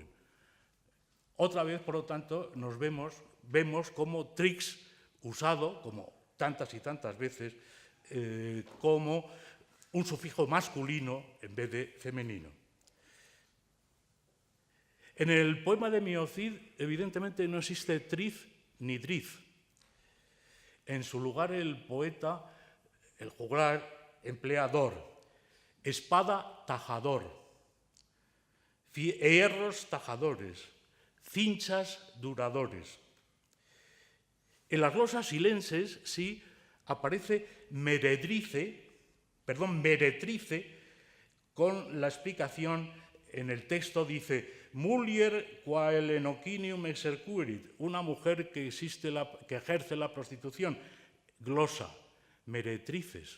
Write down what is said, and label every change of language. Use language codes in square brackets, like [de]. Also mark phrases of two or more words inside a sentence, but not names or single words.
[es] Otra vez, por lo tanto, vemos como Trix, usado, como tantas y tantas veces, como un sufijo masculino en vez de femenino. En el poema de Miocid, evidentemente, no existe triz ni driz. En su lugar, el poeta, el juglar, emplea dor, espada tajador, hierros tajadores, cinchas duradores. En las glosas silenses sí aparece meretrice, con la explicación en el texto dice [la] mulier quae enoquinium exercuerit, [es] una mujer que ejerce la prostitución, glosa, meretrices.